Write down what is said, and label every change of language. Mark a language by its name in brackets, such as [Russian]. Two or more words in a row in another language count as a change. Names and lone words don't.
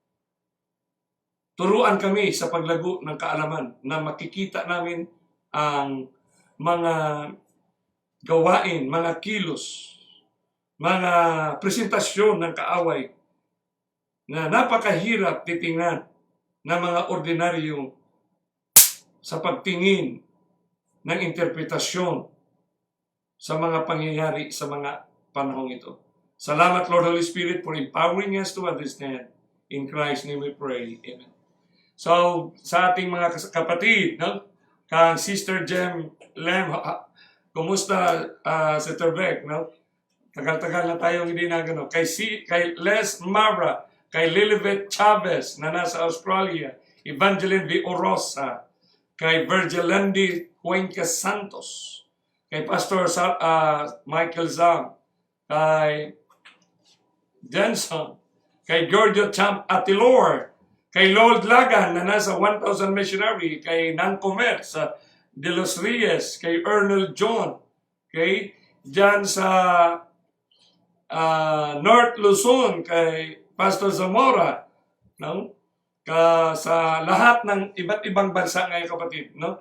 [Filipino] Turuan kami sa paglago ng kaalaman na makikita namin ang mga gawain, mga kilos, mga presentasyon ng kaaway na napakahirap titingnan ng mga ordinaryo sa pagtingin ng interpretasyon sa mga pangyayari sa mga panahong ito. [English] Salamat, Lord Holy Spirit, for empowering us to understand. In Christ's name we pray. Amen. [Filipino] So, sa ating mga kapatid, no? Kang Sister Jem Lem, kumusta, Sister Beck, no? Tagal-tagal na tayong hindi na gano'n. Kay Les Mara, kay Lilibet Chavez na nasa Australia, Evangeline V. Orosa, kay Virgil Landy Cuencas Santos, kay Pastor Michael Zam, kay Jenson, kay Giorgio Champ Atilor, kay Lord Lagan na nasa 1,000 Missionary, kay Nang Comer sa De Los Reyes, kay Ernest John, okay? Diyan sa North Luzon, kay Pastor Zamora, no? Sa lahat ng iba't ibang bansa ngayon, kapatid, no?